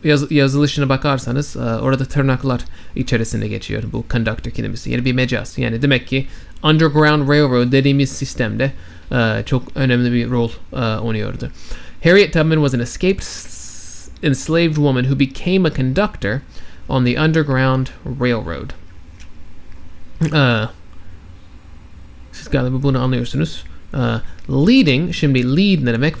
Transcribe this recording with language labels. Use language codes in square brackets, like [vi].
[tr] Yazılışına bakarsanız orada tırnaklar içerisinde geçiyor bu conductor kelimesi. Yani bir mecaz. Yani demek ki Underground Railroad dediğimiz sistemde çok önemli bir rol oynuyordu. [en] Harriet Tubman was an escaped enslaved woman who became a conductor on the Underground Railroad. [tr] Siz galiba bunu anlıyorsunuz. Leading, şimdi lead ne demek?